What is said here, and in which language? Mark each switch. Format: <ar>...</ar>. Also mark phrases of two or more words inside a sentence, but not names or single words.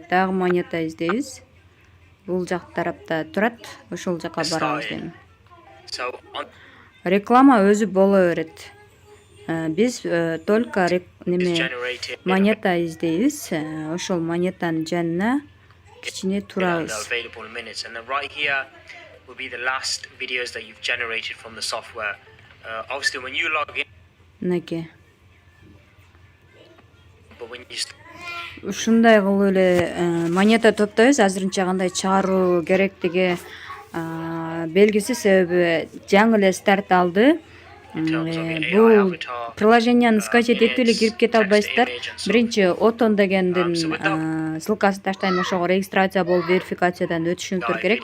<ky>Дагы монета издейбиз. Бул жак тарапта турат. Ошол жака барабыз эми. Реклама өзү боло берет. Биз только неме монета издейбиз. Ошол монетанын жанына кичине турабыз.</ky> <en>Will be the last videos that you've generated from the software. Obviously, when you log in,</en> <ky>Мынакей.</ky> <en>but when you</en> <ky>Ушундай кылып эле монета топтойбуз. Азырынча кандай чыгаруу керектиги белгисиз, себеби жаңы эле старт алды. Бул приложениени скачать этип эле кирип кете албайсыздар. Биринчи Oton дегендин ссылкасын таштайм, ошого регистрация болуп верификациядан өтүшүңүздөр керек.</ky>